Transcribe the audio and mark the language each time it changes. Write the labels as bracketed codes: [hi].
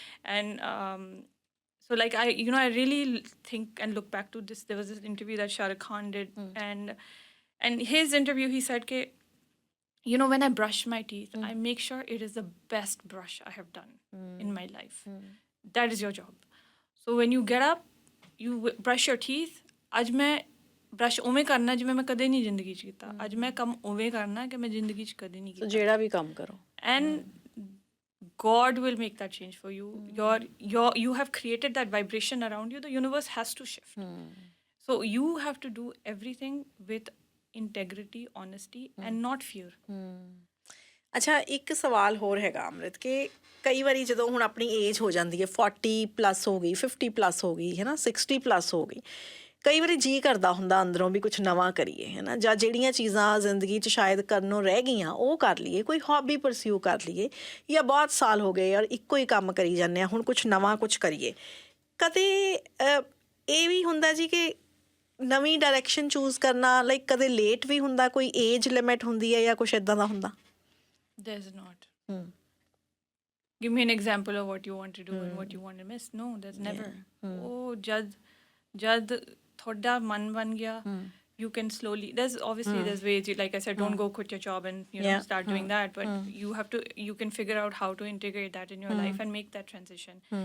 [en] And so like I really think and look back to this, there was this interview that Shah Rukh Khan did, and his interview he said ke, you know, when I brush my teeth, I make sure it is the best brush I have done in my life. That is your job. So when you get up, you brush your teeth. [pa] ਅੱਜ ਮੈਂ brush ਉਵੇਂ ਕਰਨਾ ਜਿਵੇਂ ਮੈਂ ਕਦੇ ਨਹੀਂ ਜ਼ਿੰਦਗੀ 'ਚ ਕੀਤਾ। ਅੱਜ ਮੈਂ ਕੰਮ ਉਵੇਂ ਕਰਨਾ ਕਿ ਮੈਂ ਜ਼ਿੰਦਗੀ 'ਚ ਕਦੇ ਨਹੀਂ ਕੀਤਾ। ਜਿਹੜਾ ਵੀ ਕੰਮ ਕਰੋ [en] And God will make that change for you. You have created that vibration around you. The universe has to shift. So you have to do everything with integrity, honesty, and not fear. [pa] ਅੱਛਾ, ਇੱਕ ਸਵਾਲ ਹੋਰ ਹੈਗਾ ਅੰਮ੍ਰਿਤ ਕਿ ਕਈ ਵਾਰੀ ਜਦੋਂ ਹੁਣ ਆਪਣੀ ਏਜ ਹੋ ਜਾਂਦੀ ਹੈ 40+ ਹੋ ਗਈ, 50+ ਹੋ ਗਈ ਹੈ ਨਾ, 60+ ਹੋ ਗਈ, ਕਈ ਵਾਰੀ ਜੀਅ ਕਰਦਾ ਹੁੰਦਾ ਅੰਦਰੋਂ ਵੀ ਕੁਛ ਨਵਾਂ ਕਰੀਏ ਹੈ ਨਾ, ਜਾਂ ਜਿਹੜੀਆਂ ਚੀਜ਼ਾਂ ਜ਼ਿੰਦਗੀ 'ਚ ਸ਼ਾਇਦ ਕਰਨੋਂ ਰਹਿ ਗਈਆਂ ਉਹ ਕਰ ਲਈਏ, ਕੋਈ ਹੌਬੀ ਪਰਸਿਊ ਕਰ ਲਈਏ, ਜਾਂ ਬਹੁਤ ਸਾਲ ਹੋ ਗਏ ਔਰ ਇੱਕੋ ਹੀ ਕੰਮ ਕਰੀ ਜਾਂਦੇ ਹਾਂ, ਹੁਣ ਕੁਛ ਨਵਾਂ ਕੁਛ ਕਰੀਏ। ਕਦੇ ਇਹ ਵੀ ਹੁੰਦਾ ਜੀ ਕਿ ਨਵੀਂ ਡਾਇਰੈਕਸ਼ਨ ਚੂਜ਼ ਕਰਨਾ ਲਾਈਕ ਕਦੇ ਲੇਟ ਵੀ ਹੁੰਦਾ, ਕੋਈ ਏਜ ਲਿਮਿਟ ਹੁੰਦੀ ਹੈ ਜਾਂ ਕੁਛ ਇੱਦਾਂ ਦਾ ਹੁੰਦਾ? [en] There's not. give me an example of what you want to do and what you want to miss. No, there's never. [pa] Oh, jad thoda man ban gaya, [en] you can slowly, there's obviously there's ways, like I said, don't go quit your job and start doing that, but you can figure out how to integrate that in your life and make that transition.